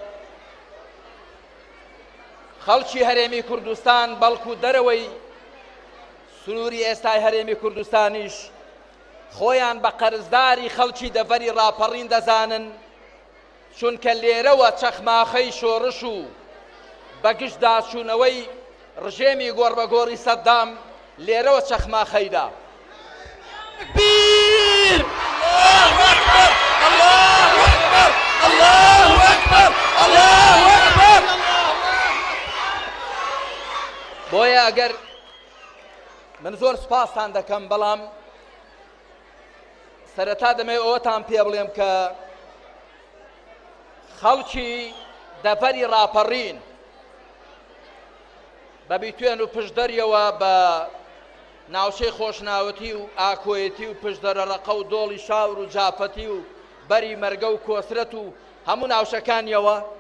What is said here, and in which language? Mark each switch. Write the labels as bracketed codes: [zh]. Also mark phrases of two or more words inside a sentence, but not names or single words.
[ckb] خەڵکی هەرێمی کوردستان بەڵکو دەرەوەی سنووری ئێستای هەرێمی کوردستانیش خۆیان بە قەرزداری خەڵکی دەڤەری ڕاپەڕین دەزانن چونکە لێرەوە چەخماخەی شۆڕش و بەگشت داچوونەوەی ڕژێمی گۆڕبەگۆڕی سەددام لێرەوە چەخماخەیدا تەکبیر [ar] الله أكبر الله أكبر الله أكبر الله أكبر [ckb] بۆیە ئەگەر من زۆر سوپاسان دەکەم بەڵام سەرەتا دەمەوێت ئەوەتان پێ بڵێم کە خەڵکی دەڤەری ڕاپەڕین بە بیتوێن و پشدەریەوە بە ناوچەی خۆشناوەتی و ئاکۆیەتی و پشدەرەڕەقە و دۆڵی شاور و جافەتی و بەری مەرگە و کۆسرەت و هەموو ناوچەکانیەوە